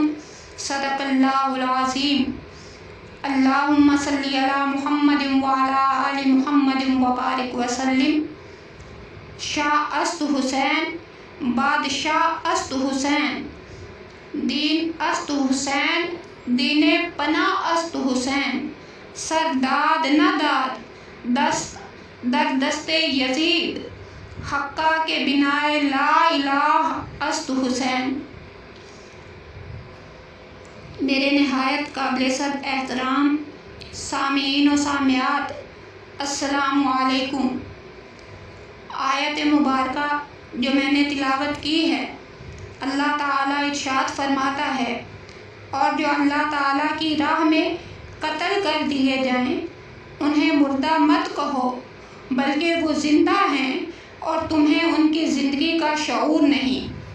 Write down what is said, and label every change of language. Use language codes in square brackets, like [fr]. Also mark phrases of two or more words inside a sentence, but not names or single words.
[ar] صدق اللہ العظیم اللہم صلی علی محمد وعلی آل محمد وبارک وسلم [fa] شاہ است حسین بادشاہ است حسین دین است حسین دین پناہ است حسین سرداد نہ داد دست در دست یزید حقہ کے بنائے لا الہ است حسین۔ [ur] میرے نہایت قابل صد احترام سامعین و سامعات، [ar] السلام علیکم۔ [ur] آیت مبارکہ جو میں نے تلاوت کی ہے، اللہ تعالیٰ ارشاد فرماتا ہے، اور جو اللہ تعالیٰ کی راہ میں قتل کر دیے جائیں انہیں مردہ مت کہو بلکہ وہ زندہ ہیں اور تمہیں ان کی زندگی کا شعور نہیں۔